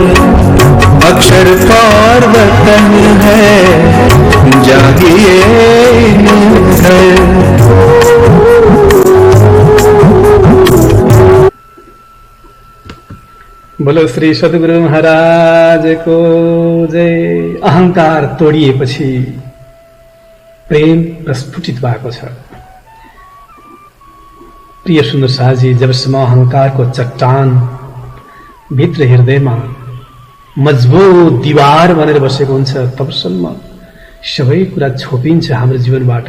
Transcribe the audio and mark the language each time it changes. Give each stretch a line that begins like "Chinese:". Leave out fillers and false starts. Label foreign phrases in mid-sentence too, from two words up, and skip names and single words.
Hindi: अक्षर पार वतन है, जागिए घर। बोलो श्री सद्गुरु महाराज को जय।
Nepali: अहंकार तोडिएपछि प्रेम प्रस्फुटित भएको छ। प्रिय सुन्दर साहजी, जबसम्म अहंकारको चट्टान भित्र हृदयमा मजबुत दीवार बनेर बसेको हुन्छ, तबसम्म सबै कुरा छोपिन्छ हाम्रो जीवनबाट।